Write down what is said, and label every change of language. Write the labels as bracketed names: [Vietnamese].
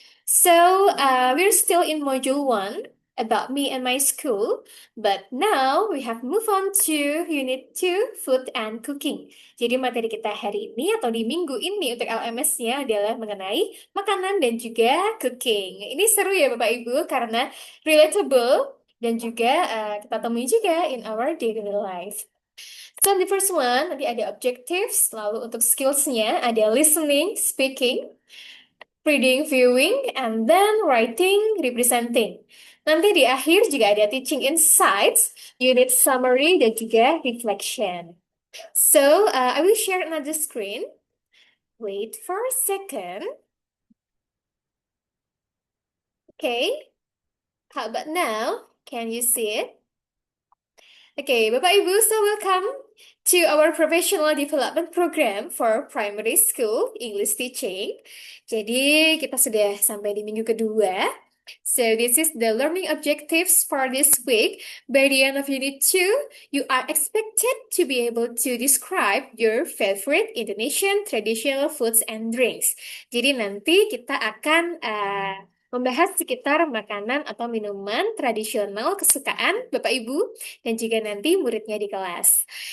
[English] So, we're still in module 1 about me and my school. But now we have moved on to Unit 2, Food and Cooking. [Indonesian] Jadi materi kita hari ini atau di minggu ini untuk LMS-nya adalah mengenai makanan dan juga cooking. Ini seru ya Bapak Ibu karena relatable dan juga kita temui juga [English] in our daily life. So the first one, [Indonesian] nanti ada [English] objectives, [Indonesian] lalu untuk skills-nya ada [English] listening, speaking, reading, viewing, and then writing, representing. [Indonesian] Nanti di akhir juga ada teaching insights, unit summary, dan juga reflection. [English] So, I will share another screen. Wait for a second. Okay. How about now? Can you see it? Okay, Bapak Ibu, so welcome to our professional development program for primary school English teaching. [Indonesian] Jadi, kita sudah sampai di minggu kedua. [English] So this is the learning objectives for this week. By the end of Unit 2, you are expected to be able to describe your favorite Indonesian traditional foods and drinks. [Indonesian] Jadi nanti kita akan membahas sekitar makanan atau minuman tradisional kesukaan Bapak Ibu dan juga nanti muridnya di kelas.